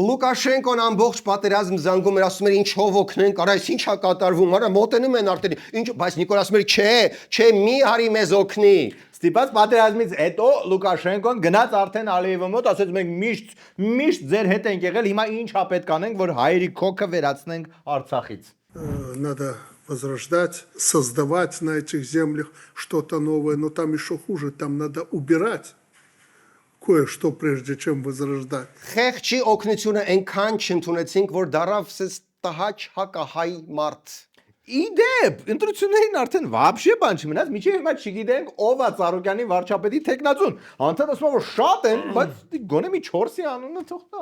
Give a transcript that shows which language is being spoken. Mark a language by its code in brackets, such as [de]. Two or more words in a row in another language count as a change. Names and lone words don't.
[hy] Լուկաշենկոն ամբողջ պատերազմ զանգում էր, ասում էր ինչով օգնենք, արա այս ինչա կատարվում, արա մոտենում են արդեն։ Ինչ, բայց Նիկոլ ասում էր, չէ, մի հարի մեզ օգնի։ Ստիպած պատերազմից հետո Լուկաշենկոն գնաց արդեն Ալիևի մոտ, ասեց մենք միշտ ձեր հետ ենք եղել, հիմա ինչա պետք անենք, որ հայերի քոքը վերացնենք Արցախից։ [ru] Надо возрождать, создавать на этих землях что-то новое, но там еще хуже, там надо убирать кое-что прежде чем возрождать. [hy] Խեղճի օգնությունը այնքան չընդունեցինք, որ դարավ սես տհաճ հակահայ մարդ։ Իդեպ, ընտրություններին արդեն վաբշե բան չմնաց, միջև հիմա չգիտենք ով է Ծառուկյանի վարչապետի թեկնածուն։ Անդադար ասում որ շատ են, բայց գոնե մի 4-ի անունը թող տա։